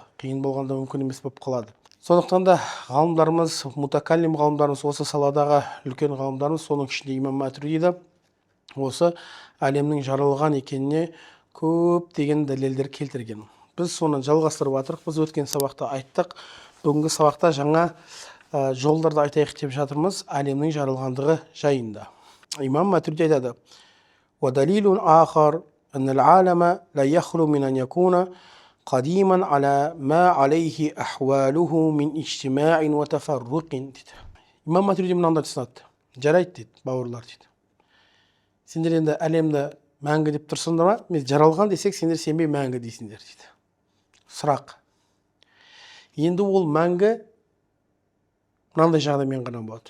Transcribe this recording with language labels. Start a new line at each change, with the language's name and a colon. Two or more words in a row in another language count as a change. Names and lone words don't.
Kazakh: Қиын болғанда мүмкін емес болып қалады. Сондықтан да ғалымдарымыз, мутакаллим ғалымдарымыз, осы саладағы үлкен ғалымдарымыз, соның ішінде имам Матуридида осы әлемнің жаралған екеніне көп деген дәлелдер келтірген. Біз соны жалғастырып жатырмыз. Біз өткен сабақта айттық. Бүгінгі сабақта жаңа жолдарды айтайық деп жатырмыз әлемнің жаралғандығы жайында. Имам Матуриди айтады:
Arabic: "وَدَلِيلٌ آخَرُ أن العالم لا يخلو من أن يكون قديما على ما عليه أحواله من اجتماع وتفرق."
Kazakh: дейді. Имам Матуриди мынандай түсінеді. Жарайды дейді, бауырлар дейді. Сендер енді әлемді мәңгі деп тұрсыңдар ма? Мен жаралған десек, сендер сенбей мәңгі дейсіңдер дейді. Сұрақ. Енді ол мәңгі мынандай жағдаймен ғана болады.